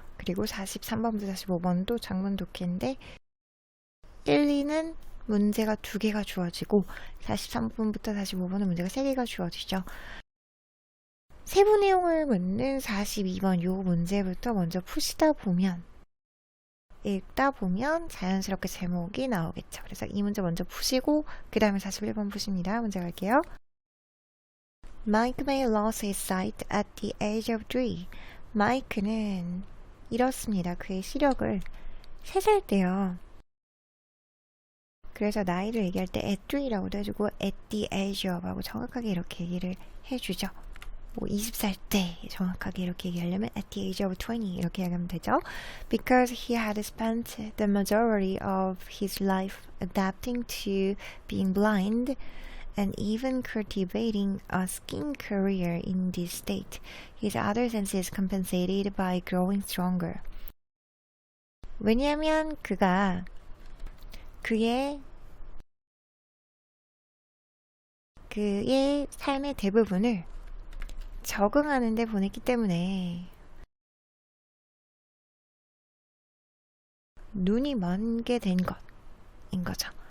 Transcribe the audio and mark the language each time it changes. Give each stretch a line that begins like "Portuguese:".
Korean: 그리고 43번부터 45번도 장문 독해인데 1, 2는 문제가 2개가 주어지고 43번부터 45번은 문제가 3개가 주어지죠. 세부 내용을 묻는 42번 요 문제부터 먼저 푸시다 보면 읽다 보면 자연스럽게 제목이 나오겠죠. 그래서 이 문제 먼저 푸시고 그 다음에 41번 푸십니다. 문제 갈게요.
English: Mike may lose his sight at the age of 3.
Korean: 마이크는 잃었습니다. 그의 시력을 3살 때요. 그래서 나이를 얘기할 때 at 3라고도 해주고
English: at the age of
Korean: 하고 정확하게 이렇게 얘기를 해주죠. 뭐 20살 때 정확하게 이렇게 얘기하려면
English: at the age of 20
Korean: 이렇게 얘기하면 되죠.
English: Because he had spent the majority of his life adapting to being blind and even cultivating a skiing career in this state, his other senses compensated by growing stronger.
Korean: 왜냐하면 그가 그의 삶의 대부분을 적응하는 데 보냈기 때문에 눈이 먼게 된 것인 거죠.